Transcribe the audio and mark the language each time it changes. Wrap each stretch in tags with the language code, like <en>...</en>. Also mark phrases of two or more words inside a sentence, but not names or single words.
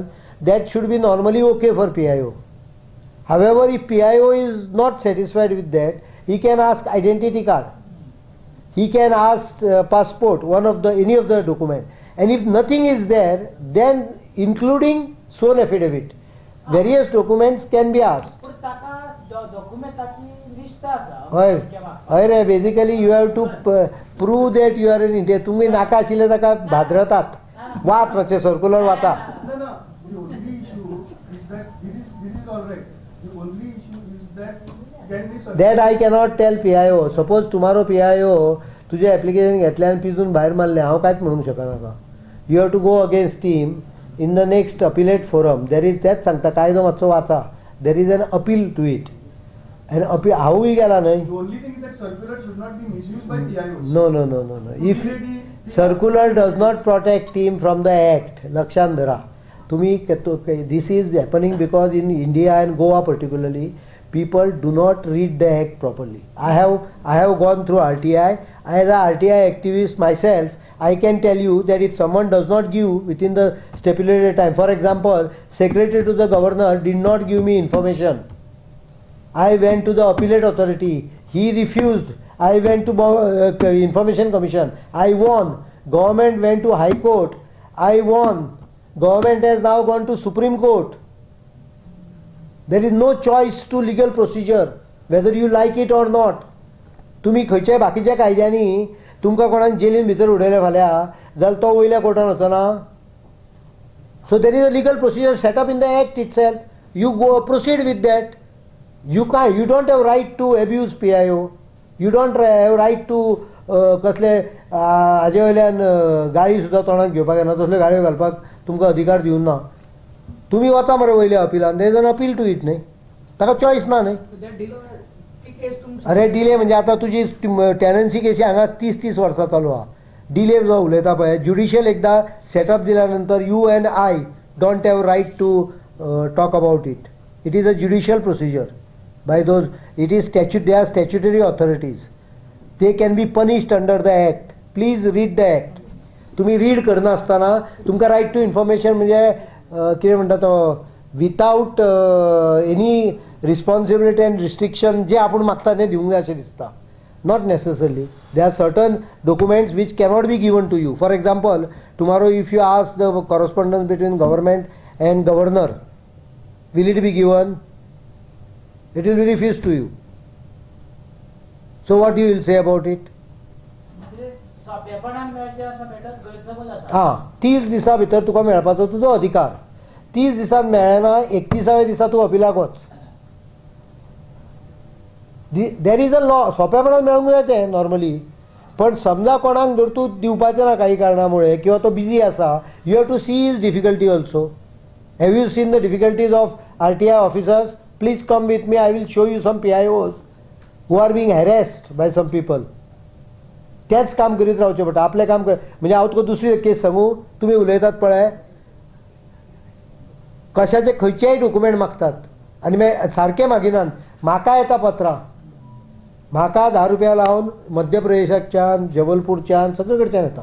<en>That should be normally okay for PIO. However, if PIO is not satisfied with that, he can ask identity card, he can ask passport, any of the document, and if nothing is there, then including sworn affidavit, various documents can be asked.</en> <kok>हय रे,</kok> <en>Basically you have to prove that you are in India.</en> <kok>तुमी नाका आशिल्ले ताका भाद्रतात. वाच मातशें सर्क्युलर वाचा.</kok> <en>That I cannot tell PIO. Suppose tomorrow</en> <kok>PIO तुजें एप्लिकेशन घेतलें आनी पिजून भायर मारलें, हांव कांयच म्हणूंक शकना.</kok> <en>You have to go against team in the next appellate forum. There is</en> <kok>तेच सांगता कायदो मातसो वाचा.</kok> <en>There is an appeal to it. And</en> <kok>हांवूय गेला न्हय.</kok> <en>No. If circular does not protect team from the act,</en> <kok>लक्षांत धरा.</kok> <en>तुम्ही this is happening because in India and Goa particularly, people do not read the act properly. I have gone through RTI. As an RTI activist myself, I can tell you that if someone does not give within the stipulated time, for example, secretary to the governor did not give me information. I went to the appellate authority. He refused. I went to Information Commission. I won. Government went to High Court. I won. Government has now gone to Supreme Court. There is no choice to legal procedure, whether you like it or not.</en> <kok>तुम्ही खंयच्याय बाकीच्या कायद्यांनी तुमकां कोणाक जेलीन भितर उडयले फाल्यां जाल्यार तो वयल्या कोर्टान वचना.</kok> <en>So there is a legal procedure set up in the act itself. You go proceed with that. You don't have right to abuse PIO. You don't have right to</en> <kok>कसले हाजे वयल्यान गाळी सुद्दां तोंडाक घेवपाक येना, तसल्यो गाळयो घालपाक तुमकां अधिकार दिवं ना. तुमी वचा मरे वयल्या अपिलान.</kok> <en>There is an appeal to it न्हय.</en> <kok>ताका चॉयस ना न्हय. अरे डिले म्हणजे आतां तुजी टेनन्सी केसी हांगा 30 वर्सां चालू आहा. डिले जो उलयता पळय, ज्युडिशियल एकदां सेटअप दिल्या नंतर</kok> <en>You and I don't have right to talk about it. It is a judicial procedure. by those, it is statute, they are statutory authorities. They can be punished under the act. Please read the act.</en> <kok>तुम्ही रीड करनासतना तुमकां</kok> <en>Right to Information</en> <kok>म्हणजे कितें म्हणटा तो</kok> <en>without any responsibility and restriction</en> <kok>जे आपूण मागता तें दिवंक जाय अशें दिसता.</kok> <en>Not necessarily. There are certain documents which cannot be given to you. For example, tomorrow if you ask the correspondence between government and governor, will it be given? It will be refused to you. So what you will say about it?</en> <kok>हां 30 दिसां भितर तुका मेळपाचो तुजो अधिकार. 30 दिसांत मेळना 31व्या दिसा तूं अपिलाक वच.</kok> <en>There is a law.</en> <kok>सोंपेपणान मेळूंक जाय तें नॉर्मली. पण समजा कोणाक जर तूं दिवपाचें ना काही कारणामुळे किंवा तो बिजी आसा,</kok> <en>You have to see is difficulty also. Have you seen the difficulties of RTI officers? Please come with me, I will show you some PIOs who are being harassed by some people.</en> <kok>तेच काम करीत रावचें पडटा. आपलें काम कर. म्हणजे हांव तुका दुसरी केस सांगू. तुमी उलयतात पळय, कशाचे खंयचेय डॉक्युमेंट मागतात आनी मागीर सारकें मागिनात. म्हाका येता पत्रां, म्हाका 10 रुपया लावन मध्य प्रदेशाच्यान, जबलपूरच्यान सगळे कडच्यान येता.</kok>